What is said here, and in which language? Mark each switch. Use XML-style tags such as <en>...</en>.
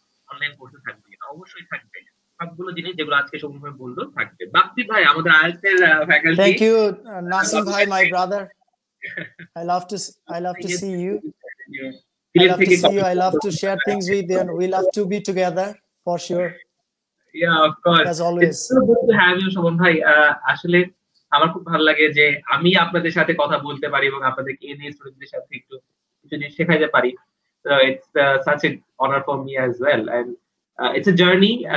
<bn>Online কোর্সে থাকবে, অবশ্যই থাকবে সবগুলো জিনিস যেগুলো আজকে সৌম্য ভাই বললো থাকবে। বাপ্তি ভাই আমাদের IELTS faculty.</bn> <en>Thank you Nasim ভাই, my brother, I love to see you. I love to see you. I love to share things with you, and we love to be together for sure. Yeah, of course. As always. It's so good to have you, Shovon ভাই।</en> <bn>আসলে আমার খুব ভালো লাগে যে আমি আপনাদের সাথে কথা বলতে পারি এবং আপনাদেরকে এই স্টুডেন্টদের সাথে একটু কিছু জিনিস শেখাতে পারি।</bn> <en>So it's such an honor for me as well, and it's a journey.</en>